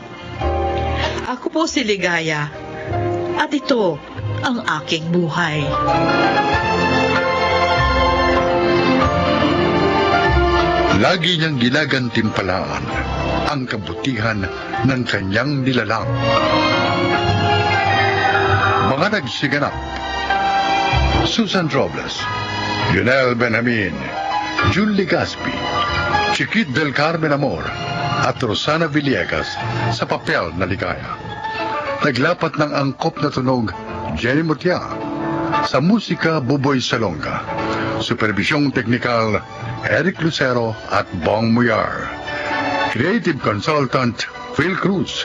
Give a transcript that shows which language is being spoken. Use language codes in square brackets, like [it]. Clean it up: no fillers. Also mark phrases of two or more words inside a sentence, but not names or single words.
[tl] Ako po si Ligaya. At ito ang aking buhay. Lagi niyang ginagantimpalaan ang kabutihan ng kanyang nilalang. Mga nagsiganap: Susan Robles, Lionel Benjamin, Julie Gaspi, Chiquit del Carmen Amor, at Rosana Villegas sa papel na Ligaya. Naglapat ng angkop na tunog, Jenny Mutia. Sa musika, Buboy Salonga. Supervisyong teknikal, Eric Lucero at Bong Muyar. [en] Creative Consultant, Phil Cruz.